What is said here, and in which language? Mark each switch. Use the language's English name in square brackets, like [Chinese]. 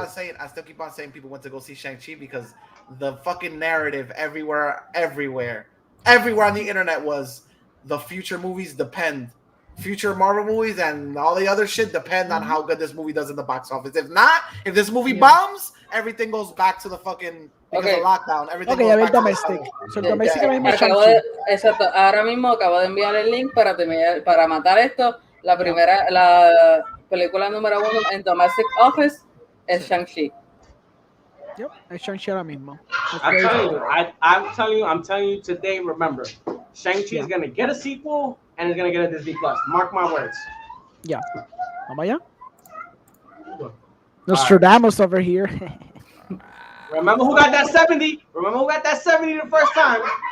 [English] I still keep on saying people went to go see Shang-Chi because the fucking narrative everywhere on the internet was the future movies depend. Future Marvel movies and all the other shit depend on how good this movie does in the box office. If not, if this movie bombs, everything goes back to the fucking of lockdown. Everything goes back domestic. To domestic [Spanish] exacto. Ahora mismo acabo de enviar el link para matar esto. La película número 1 en Domestic Office es Shang-Chi. Yep, es Shang-Chi ahora mismo. [English] I'm telling you today, remember, Shang-Chi is going to get a sequel and it's going to get a Disney Plus. Mark my words. Yeah. [Spanish] Vamos allá. [English] Nostradamus over here. Remember who got that 70? Remember who got that 70 the first time?